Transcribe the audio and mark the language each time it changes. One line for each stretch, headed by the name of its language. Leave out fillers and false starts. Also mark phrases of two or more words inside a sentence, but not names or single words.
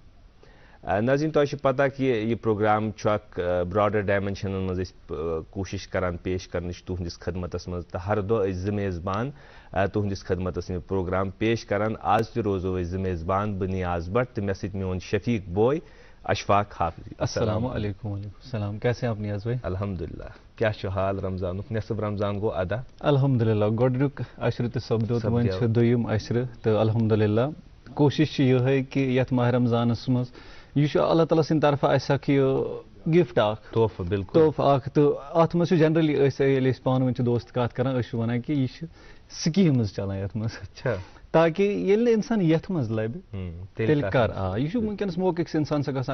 Kashmiri: ناظرین تۄہہِ چھُ پتہ کہ یہِ پروگرام چھُ اکھ
English: broader dimensions
Kashmiri: منٛز أسۍ کوٗشش کران پیش کرنٕچ تُہنٛدِس خدمتس منٛز تہٕ ہر دۄہ أسۍ زٕ میزبان تُہنٛدِس خدمتس منٛز پروگرام پیش کران آز تہِ روزو أسۍ زٕ میزبان بہٕ نیاز بٹ تہٕ مےٚ سۭتۍ میون شفیق بوے اشفاق حافظ
Arabic: السلام علیکم وعلیکم السلام
Urdu: کیسے ہیں آپ نیاز بھائی
Kashmiri: الحمدللہ کیٛاہ چھُ حال رمضانُک نصف رمضان گوٚو ادا الحمدللہ گۄڈنیُک عشرٕ تہِ سپدیو تہٕ وۄنۍ چھُ دوٚیِم عشرٕ تہٕ الحمدللہ کوٗشش چھِ یِہے کہِ یتھ ماہ رمضانس منٛز یہ چھُ اللہ تعالیٰ سٕنٛدِ طرفہٕ اَسہِ اکھ یہِ گفٹ اکھ تحفہٕ بالکل تحفہٕ اکھ تہٕ اتھ منٛز چھُ جنرلی أسۍ ییٚلہِ أسۍ پانہٕ ؤنۍ چھِ دوست کتھ کران أسۍ چھِ ونان کہِ یہِ چھِ سکیٖمٕز چلان یتھ منٛز تاکہِ ییٚلہِ نہٕ انسان یتھ منٛز لبہِ تیٚلہِ کر یہِ چھُ وٕنکیٚنس موقعہٕ أکِس انسان سۭتۍ گژھان